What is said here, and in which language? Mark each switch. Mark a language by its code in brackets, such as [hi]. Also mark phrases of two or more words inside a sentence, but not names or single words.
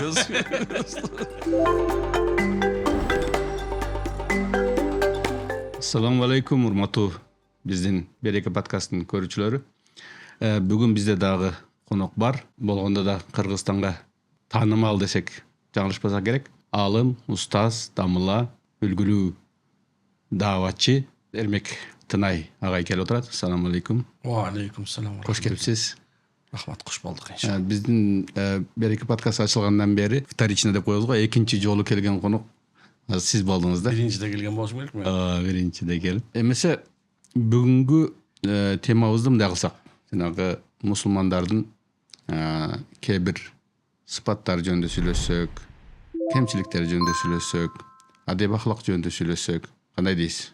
[ar] السلام عليكم, [ky] урматтуу биздин Береке подкастынын көрүүчүлөрү. Бүгүн бизде дагы конок бар. Болгондо да Кыргызстанга таанымал десек жаңылышпасак керек. Алым, устаз, дамыла, үлгүлүү дааватчы Эрмек Тынай агай келип отурат. [ar] السلام عليكم. وعليكم السلام. [ky] Кош келипсиз. Рахмат, кош болдук иншалла. Биздин Береке подкаст ачылгандан бери вторично деп коебуз го, экинчи жолу келген конок сиз болдуңуз да. Биринчиде келген болушум керек мен. Биринчиде келип. Эмесе бүгүнкү темабызды мындай кылсак, жанагы мусулмандардын кээ бир сыпаттары жөнүндө сүйлөшсөк, кемчиликтери жөнүндө сүйлөшсөк, адеп акылак жөнүндө сүйлөшсөк, кандай дейсиз?